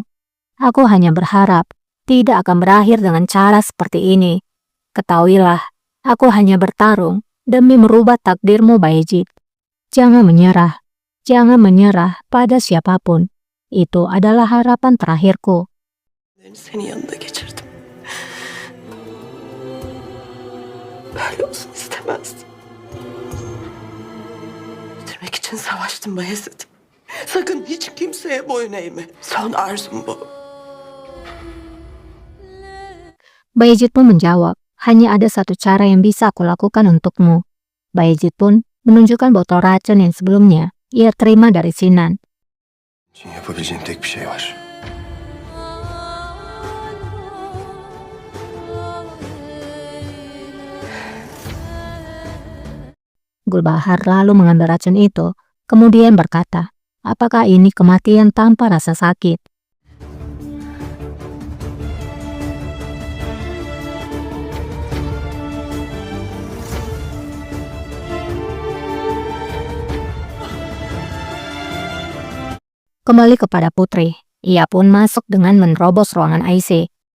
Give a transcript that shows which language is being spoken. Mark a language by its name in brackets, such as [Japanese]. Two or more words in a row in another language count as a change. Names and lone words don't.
[Indonesian] Aku hanya berharap tidak akan berakhir dengan cara seperti ini. Ketahuilah, aku hanya bertarung demi merubah takdirmu, Bayezid. Jangan menyerah. Jangan menyerah pada siapapun. Itu adalah harapan terakhirku. [Turkish] Senin yanında geçirdim. Böyle olsun istemezdim. Bitirmek için savaştım Bayezid. Sakın hiç kimseye boyun eğme. Son arzum bu. [Indonesian] Bayezid pun menjawab, hanya ada satu cara yang bisa aku lakukan untukmu. Bayezid pun menunjukkan botol racun yang sebelumnya ia terima dari Sinan. [Turkish] Için yapabileceğim tek bir şey var. [Indonesian] Gulbahar lalu mengambil racun itu, kemudian berkata, apakah ini kematian tanpa rasa sakit? Kembali kepada Putri, ia pun masuk dengan menerobos ruangan Aisyah.